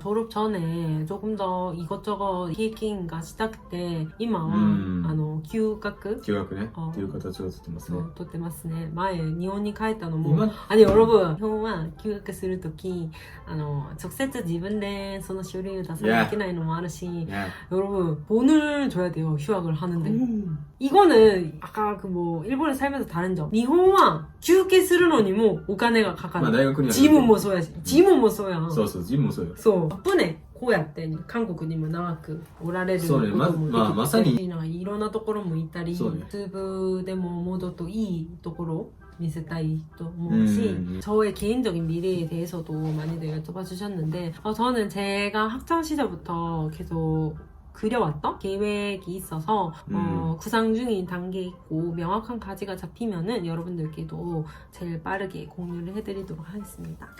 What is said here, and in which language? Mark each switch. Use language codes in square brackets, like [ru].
[ko] 졸업 전에 조금 더 이것저것 [ja] 経験がしたくて 今は休学ねっていう形をとってますね。とってますね。前日本に帰ったのも [ko] 아니 여러분 [ja] 日本は休学するとき直接自分でその書類を出さなきゃいけないのもあるし [ko] 여러분 돈을 줘야 돼요. 휴학을 하는데. 이거는 아까 그 뭐 일본에 살면서 다른 점. [ja] 日本は休憩するのにもお金がかかる。ジムもそうやし、ジムもそうやん。そうそう、ジムもそうよ。そう。船こうやって韓国にも長くおられることもできて、まさにいろんなところも行ったり、ツーブでももっといいところ見せたいと思うし, [ko] 저의 개인적인 미래에 대해서도 많이들 여쭤봐 주셨는데, 저는 제가 학창 시절부터 계속 그려왔던 계획이 있어서 구상 중인 단계에 있고 명확한 가지가 잡히면은 여러분들께도 제일 빠르게 공유를 해드리도록 하겠습니다.